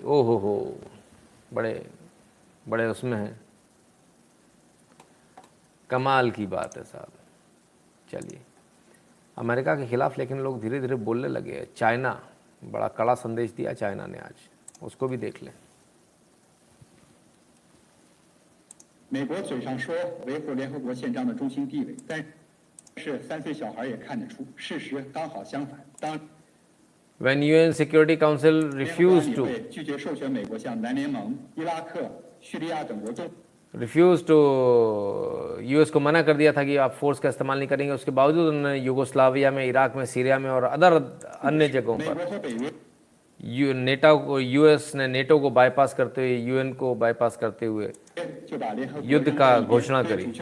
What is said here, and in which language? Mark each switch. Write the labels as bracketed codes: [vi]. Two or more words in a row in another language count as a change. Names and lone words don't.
[hi] ओहो हो, बड़े बड़े उसमें हैं। कमाल की बात है साहब। चलिए, अमेरिका के खिलाफ लेकिन लोग धीरे धीरे बोलने लगे। चाइना, बड़ा कड़ा संदेश दिया चाइना ने आज, उसको भी देख लें। [zh] 美国嘴上说维护联合国宪章的中心地位，但是3岁小孩也看得出，事实刚好相反。当 [en] When UN Security Council refused to [zh] 拒绝授权美国向南联盟、伊拉克、叙利亚等国中 [en] refuse to, [hi] यूएस को मना कर दिया था कि आप फोर्स का इस्तेमाल नहीं करेंगे, उसके बावजूद उन्होंने यूगोस्लाविया में, इराक में, सीरिया में और अदर अन्य जगहों पर यूएस ने नेटो को बाईपास करते हुए, यूएन को बाईपास करते हुए युद्ध का घोषणा करी।